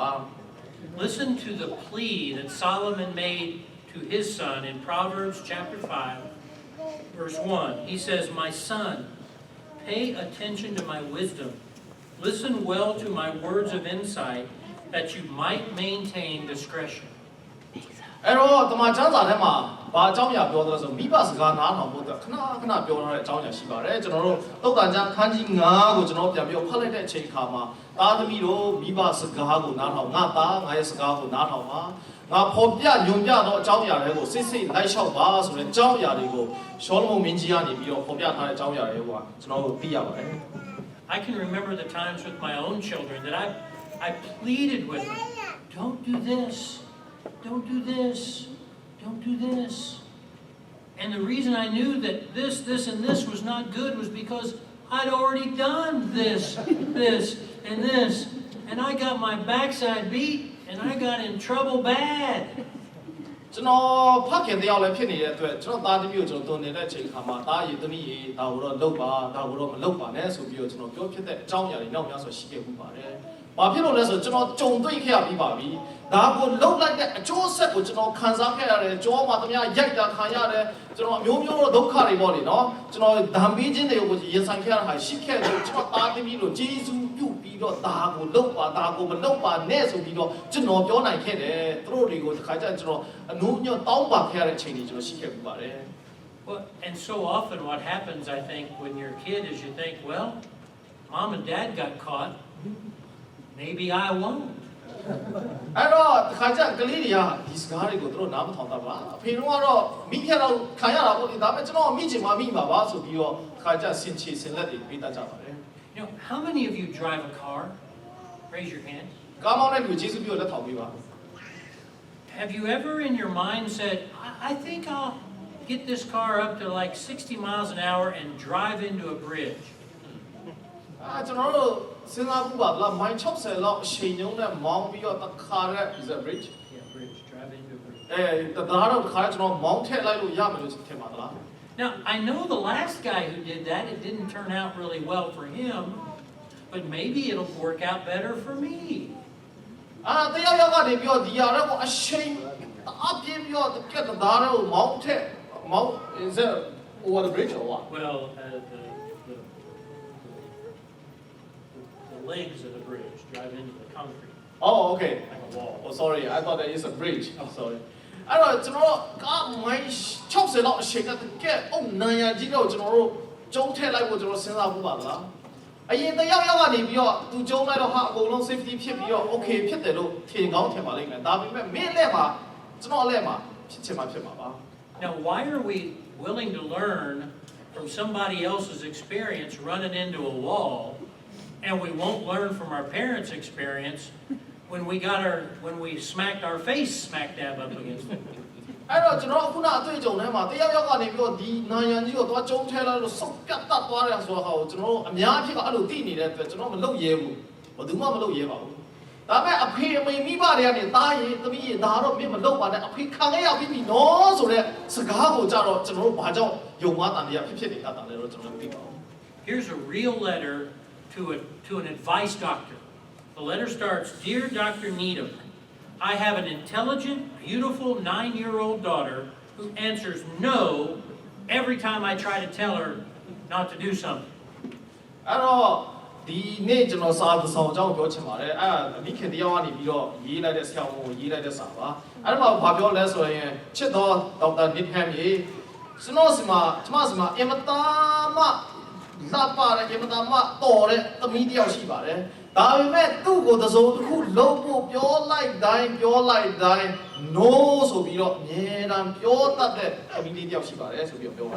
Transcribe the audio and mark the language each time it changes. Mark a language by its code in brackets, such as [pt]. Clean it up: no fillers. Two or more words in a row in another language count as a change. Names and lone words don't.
[en] Listen to the plea that Solomon made to his son in Proverbs chapter 5, verse 1. He says, "My son, pay attention to my wisdom. Listen well to my words of insight, that you might maintain discretion." [my] အဲ့တော့တမန်ကျမ်းစာထဲမှာဘာအကြောင်းအရာပြောသလဲဆိုမိဘစကားနားထောင်ဖို့အတွက်ခဏပြောထားတဲ့အကြောင်းအရာရှိပါတယ်ကျွန်တော်တို့သုတ်တန်ကျမ်းခန်းကြီး9ကိုကျွန်တော်ပြန်ပြီးဖတ်လိုက်တဲ့အချိန်ခါမှာသားသမီးတို့မိဘစကားကိုနားထောင်ငါသားငါရဲ့စကားကိုနားထောင်ပါငါဖော်ပြညွန်ပြတော့အကြောင်းအရာတွေကိုစိတ်လိုက်လျှောက်ပါဆိုတဲ့အကြောင်းအရာတွေကိုရှောလမုန်မင်းကြီးကနေပြီးတော့ဖော်ပြထားတဲ့အကြောင်းအရာတွေကကျွန်တော်တို့သိရပါတယ် [en] I can remember the times with my own children that I pleaded with them, "Don't do this. Don't do this. Don't do this." And the reason I knew that this, and this was not good was because I'd already done this, and this. And I got my backside beat, and I got in trouble bad. [my] ကျွန်တော်ဖခင်တယောက်လည်းဖြစ်နေတဲ့အတွက်ကျွန်တော်သားသမီးကိုကျွန်တော်တုံနေတဲ့အချိန်ခါမှာသားရည်သမီးရည်ဒါကိုတော့လုပ်ပါဒါကိုတော့မလုပ်ပါနဲ့ဆိုပြီးတော့ကျွန်တော်ပြောဖြစ် တဲ့အကြောင်းအရာတွေနောက်များစွာရှိခဲ့မှုပါတယ်။ဘာဖြစ်လို့လဲဆိုတော့ကျွန်တော်ကြုံတွေ့ခဲ့ရပြီးပါပြီ။ဒါကိုလှုပ်လိုက်တဲ့အကျိုးဆက်ကိုကျွန်တော်ခံစားခဲ့ရတယ်။ကြောမှာတမရိုက်တာခံရတယ်။ကျွန်တော်အမျိုးမျိုးဒုက္ခတွေပေါ့လေနော်။ကျွန်တော်ဓာမ်ပေးခြင်းတွေကိုရင်ဆိုင်ခဲ့ရတာရှိခဲ့တယ်ကျွန်တော်သားသမီးတို့ဂျေဇုပြုပြီးတော့ဒါကိုလုပ်ပါဒါကိုမလုပ်ပါနဲ့ဆိုပြီးတော့ကျွန်တော်ပြောနိုင်ခဲ့တယ်။သူတို့တွေကိုတစ်ခါကျကျွန်တော်အနုညွတ်တောင်းပါခဲ့ရတဲ့အချိန်တွေကျွန်တော်ရှိခဲ့ပြီးပါတယ်။ [en] Well, and so often what happens, I think, when you're a kid is you think, well, mom and dad got caught, maybe I won't. [my] အဲ့တော့တခါကျကလေးတွေကဒီစကားတွေကိုသူတို့နားမထောင်တာပါအဖေတို့ကတော့မိခဲ့တော့ခံရတာပေါ့ဒီဒါပေမဲ့ကျွန်တော်မိချင်မှမိမှာပါဆိုပြီးတော့တခါကျဆင်ချေဆင်လက်တွေပေးတတ်ကြပါတယ် [en] You know, how many of you drive a car? Raise your hand. [my] ကားမောင်းတဲ့လူကျေးဇူးပြုလက်ထောင်ပေးပါ [en] Have you ever in your mind said, I think I'll get this car up to like 60 miles an hour and drive into a bridge? [my] ကျွန်တော်တို့စဉ်းစားမှုပါလားမိုင်60လောက်အချိန်ညုံနဲ့မောင်းပြီးတော့တခါရဲ [en] is a bridge Yeah, bridge. Drive into a bridge. [my] ဒါတော့တခါကျွန်တော်မောင်းထည့်လိုက်လို့ရမယ်လို့ထင်ပါသလား [en] Now, I know the last guy who did that, it didn't turn out really well for him, but maybe it'll work out better for me. [my] တယောက်ကနေပြီးတော့ဒီရတဲ့ကိုအချိန်အပြင်းပြီးတော့တကက်ဒါတော့မောင်းထည့်မောင်း [en] is it over the bridge or what Well, the legs of the bridge drive into the concrete. Oh, okay. Like a wall. Oh, sorry. I thought that is a bridge. Oh, sorry. [my] အဲ့တော့ကျွန်တော်ကမိုင်း60လောက်အချိန်ကတကယ်အုံနာရကြီးတော့ကျွန်တော်တို့ကျုံးထည့်လိုက်ဖို့ကျွန်တော်စဉ်းစားမှုပါလားအရင်တယောက်ကနေပြီးတော့သူကျုံးလိုက်တော့ဟာအကုန်လုံး safety ဖြစ်ပြီးတော့ okay ဖြစ်တယ်လို့ထင်ကောင်းထင်ပါလိမ့်မယ်ဒါပေမဲ့မင်းလက်မှာကျွန်တော်လက်မှာဖြစ်ချင်မှဖြစ်မှာပါ [en] Now, why are we willing to learn from somebody else's experience running into a wall, and we won't learn from our parents' experience when we smacked our face smack dab up against it? [my] အဲ့တော့ကျွန်တော်ခုနအတွေ့အကြုံထဲမှာတယောက်ကနေပြီးတော့ဒီနာယံကြီးကိုသွားကျုံးထဲလိုက်လို့စုပ်ပြတ်တတ်သွားတယ်ဆိုတော့ကျွန်တော်တို့အများကြီးကအဲ့လိုသိနေတဲ့အတွက်ကျွန်တော်မလုပ်ရဲဘူးဘယ်သူမှမလုပ်ရဲပါဘူးဒါပေမဲ့အဖေအမေမိဘတွေကနေသားရင်သမီးရင်ဒါတော့မင်းမလုပ်ပါနဲ့အဖေခံခဲ့ရပြီးပြီနော်ဆိုတဲ့စကားကိုကြတော့ကျွန်တော်တို့ဘာကြောင့်ယုံမတန်တရားဖြစ်နေတတ်တယ်လို့ကျွန်တော်မသိပါဘူး [en] Here's a real letter to an advice doctor. The letter starts, Dear Dr. Needham, I have an intelligent, beautiful 9-year-old daughter who answers no every time I try to tell her not to do something. [my] အဲ့တော့ဒီနေ့ကျွန်တော်စာတစ်စောင်အကြောင်းပြောချင်ပါတယ်အဲ့အမိခင်တယောက်ကနေပြီးတော့ရေးလိုက်တဲ့ဆရာဝန်ကိုရေးလိုက်တဲ့စာပါအဲ့ဒါမှဘာပြောလဲဆိုရင်ချစ်တော်ဒေါက်တာနစ်ဟမ်ကြီးကျွန်တော်စီမှာအင်မတာမလာပါရအင်မတာမတော်တဲ့သမီးတယောက်ရှိပါတယ်ဒါပေမဲ့သူ့ကိုသစုံတစ်ခုလုံးဖို့ပြောလိုက်တိုင်း no ဆိုပြီးတော့အမြဲတမ်းပြောတတ်တဲ့သမီးလေးတယောက်ရှိပါတယ်ဆိုပြီးတော့ပြောပါတယ်